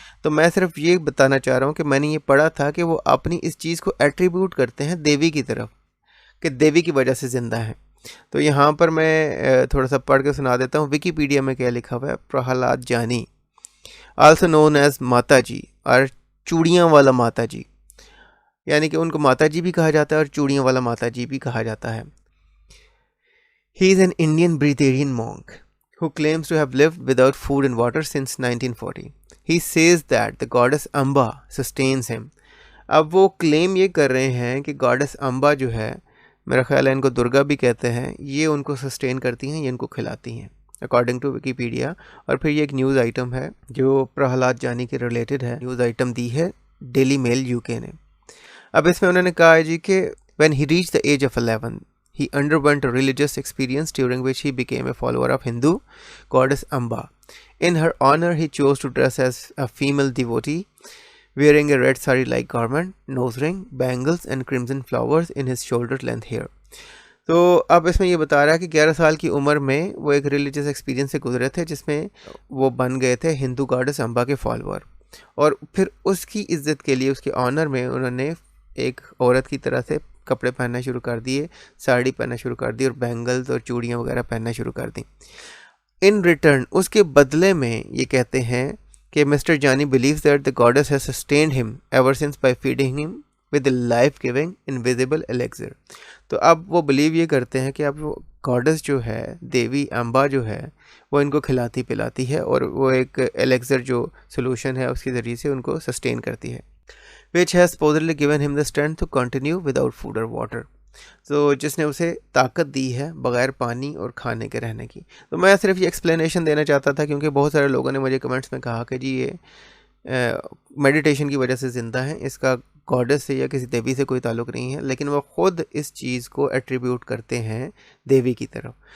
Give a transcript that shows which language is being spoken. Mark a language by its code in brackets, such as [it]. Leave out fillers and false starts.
[ur] تو میں صرف یہ بتانا چاہ رہا ہوں کہ میں نے یہ پڑھا تھا کہ وہ اپنی اس چیز کو ایٹریبیوٹ کرتے ہیں دیوی کی طرف، کہ دیوی کی وجہ سے زندہ ہیں. تو یہاں پر میں تھوڑا سا پڑھ کے سنا دیتا ہوں. ویکیپیڈیا میں کیا لکھا ہوا ہے: پرہلاد جانی [en] also known as [ur] ماتا جی اور چوڑیاں والا ماتا جی، یعنی کہ ان کو ماتا جی بھی کہا جاتا ہے اور چوڑیاں والا ماتا جی بھی کہا جاتا ہے. [en] He is an Indian breatharian monk who claims to have lived without food and water since 1940. He says that the goddess Amba sustains him. [ur] اب وہ کلیم یہ کر رہے ہیں کہ گاڈس امبا جو ہے، میرا خیال ہے ان کو درگا بھی کہتے ہیں، یہ ان کو سسٹین کرتی ہیں، یہ ان کو کھلاتی ہیں [en] According to Wikipedia. [ur] اور پھر یہ ایک نیوز آئٹم ہے جو پرہلاد جانی کے ریلیٹڈ ہے. نیوز آئٹم دی ہے ڈیلی میل یو کے نے. اب اس میں انہوں نے کہا ہے جی کہ [en] when he reached the age of 11 he underwent a religious experience during which he became a follower of Hindu goddess Amba. In her honor he chose to dress as a female devotee, wearing a red sari-like garment, nose ring, bangles and crimson flowers in his shoulder length hair. [ur] تو اب اس میں یہ بتا رہا ہے کہ 11 سال کی عمر میں وہ ایک ریلیجس ایکسپیرینس سے گزرے تھے جس میں وہ بن گئے تھے ہندو گاڈس امبا کے فالوور، اور پھر اس کی عزت کے لیے، اس کے آنر میں انہوں نے ایک عورت کی طرح سے کپڑے پہننا شروع کر دیے، ساڑی پہننا شروع کر دی اور بینگلز اور چوڑیاں وغیرہ پہننا شروع کر دیں. [en] in return [ur] اس کے بدلے میں یہ کہتے ہیں کہ [en] Mister Jani believes that the goddess has sustained him ever since by feeding him with the life-giving invisible elixir. [ur] تو اب وہ بلیو یہ کرتے ہیں کہ اب وہ گاڈس جو ہے، دیوی امبا جو ہے، وہ ان کو کھلاتی پلاتی ہے اور وہ ایک الیکزر جو سولوشن ہے اس کے ذریعے سے ان کو سسٹین کرتی ہے. [en] which has supposedly given him the strength to continue without food or water. [ur] تو جس نے اسے طاقت دی ہے بغیر پانی اور کھانے کے رہنے کی. تو میں صرف یہ ایکسپلینیشن دینا چاہتا تھا کیونکہ بہت سارے لوگوں نے مجھے کمنٹس میں کہا کہ جی یہ میڈیٹیشن کی وجہ سے زندہ ہیں, اس کا گاڈس سے یا کسی دیوی سے کوئی تعلق نہیں ہے, لیکن وہ خود اس چیز کو ایٹریبیوٹ کرتے ہیں دیوی کی طرف.